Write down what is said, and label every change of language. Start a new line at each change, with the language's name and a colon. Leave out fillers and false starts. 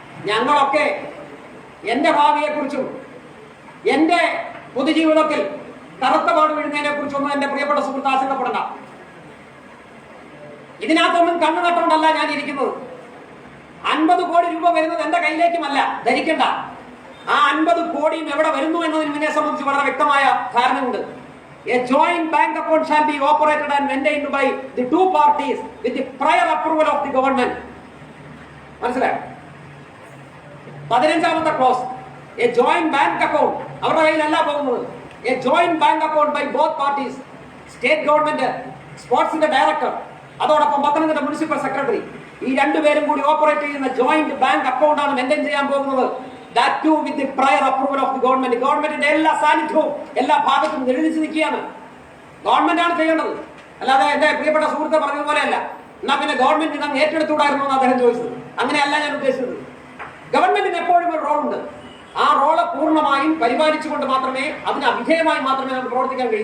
Malayalam: ഞങ്ങളൊക്കെ എന്റെ ഭാവിയെക്കുറിച്ചും എന്റെ പൊതുജീവിതത്തിൽ കറുത്ത പാട് വീഴുന്നതിനെ കുറിച്ചൊന്നും എന്റെ പ്രിയപ്പെട്ട സുഹൃത്ത് ആശങ്കപ്പെടണ്ട. ഇതിനകത്തൊന്നും കണ്ണു നട്ടുകൊണ്ടല്ല ഞാൻ ഇരിക്കുന്നത്. 50 കോടി രൂപ വരുന്നത് എന്റെ കയ്യിലേക്കുമല്ല, ധരിക്കണ്ട. ആ 50 കോടിയും എവിടെ വരുന്നു എന്നതിനെ സംബന്ധിച്ച് വളരെ വ്യക്തമായ ധാരണയുണ്ട്.
English: A joint bank account shall be operated and maintained by the two parties with the prior approval of the government.
Malayalam: മനസ്സിലായോ? 15ാമത്തെ close.
English: A joint bank account
Malayalam: അവരുടെ കയ്യിലല്ല പോകുന്നത്.
English: A joint bank account by both parties.
Malayalam: State government, സ്പോർട്സിന്റെ director, അതോടൊപ്പം Pathanamthitta municipal secretary, ഈ രണ്ടുപേരും കൂടി operate ചെയ്യുന്ന joint bank account ആണ് maintain ചെയ്യാൻ പോകുന്നത്.
English: That too with the prior approval of the government.
Malayalam: ഗവൺമെന്റിന്റെ എല്ലാ സാന്നിധ്യവും എല്ലാ ഭാഗത്തും എഴുതിച്ചു നിൽക്കുകയാണ്. ഗവൺമെന്റ് ആണ് ചെയ്യേണ്ടത്, അല്ലാതെ എന്റെ പ്രിയപ്പെട്ട സുഹൃത്ത് പറഞ്ഞതുപോലെയല്ല. എന്നാ പിന്നെ ഗവൺമെന്റ് ഇതങ്ങ് ഏറ്റെടുത്തുകൂടായിരുന്നു എന്ന് അദ്ദേഹം ചോദിച്ചത്. അങ്ങനെയല്ല ഞാൻ ഉദ്ദേശിച്ചത്. ഗവൺമെന്റിന് എപ്പോഴും ഒരു റോളുണ്ട്. ആ റോള് പൂർണ്ണമായും പരിപാലിച്ചുകൊണ്ട് മാത്രമേ, അതിന് അവിധേയമായി മാത്രമേ നമുക്ക് പ്രവർത്തിക്കാൻ കഴിയും.